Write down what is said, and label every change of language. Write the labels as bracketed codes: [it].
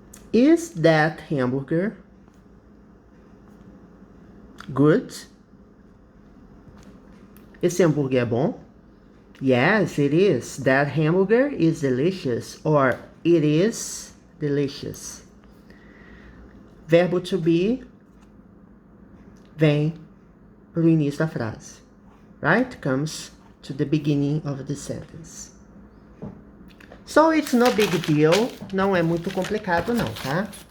[en] Is that hamburger good? [pt] Esse hambúrguer é bom? [en] Yes, it is. That hamburger is delicious. Or it is delicious. [pt] Verbo to be vem para o início da frase. [en] Right? Comes to the beginning of the sentence. So it's no big deal. [pt] Não é muito complicado não, tá?